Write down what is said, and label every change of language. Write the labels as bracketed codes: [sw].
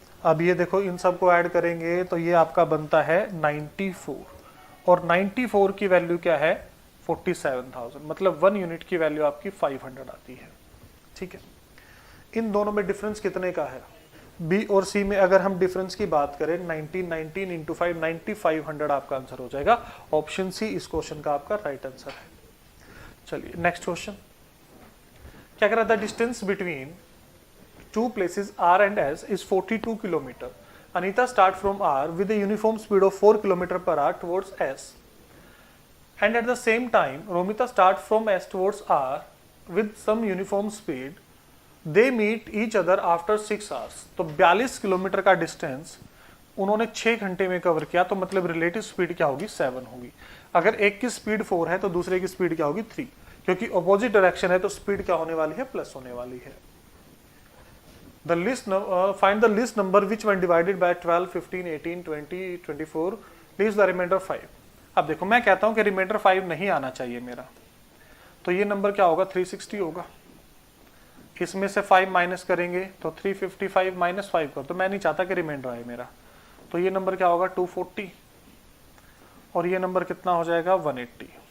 [hi] अब ये देखो इन सबको ऐड करेंगे तो ये आपका बनता है 94, और 94 की वैल्यू क्या है 47,000, मतलब 1 यूनिट की वैल्यू आपकी 500 आती है, ठीक है। इन दोनों में डिफरेंस कितने का है, बी और सी में अगर हम डिफरेंस की बात करें 19 इंटू 5 9500 आपका आंसर हो जाएगा, ऑप्शन सी इस क्वेश्चन का आपका राइट आंसर है। चलिए नेक्स्ट क्वेश्चन, क्या कह रहा था, [en] Distance between two places R and S is 42 kilometer. Anita start from R with a uniform speed of 4 km per hour towards S, and at the same time Romita start from S towards R with some uniform speed. They meet each other after 6 hours. [hi] तो 42 kilometre का distance उन्होंने 6 घंटे में cover किया, तो मतलब relative speed क्या होगी, 7 होगी। अगर एक की स्पीड 4 है तो दूसरे की स्पीड क्या होगी, 3, क्योंकि अपोजिट डायरेक्शन है तो स्पीड क्या होने वाली है, प्लस होने वाली है। [en] The list find the list number which when divided by 12, 15, 18, 20, 24 leaves the remainder 5. [hi] अब देखो मैं कहता हूं कि रिमाइंडर 5 नहीं आना चाहिए मेरा, तो ये नंबर क्या होगा, 360 होगा। इसमें से 5 माइनस करेंगे तो 355 माइनस 5 कर, तो मैं नहीं चाहता कि रिमाइंडर आए मेरा, तो ये नंबर क्या होगा, 240, और ये नंबर कितना हो जाएगा, 180।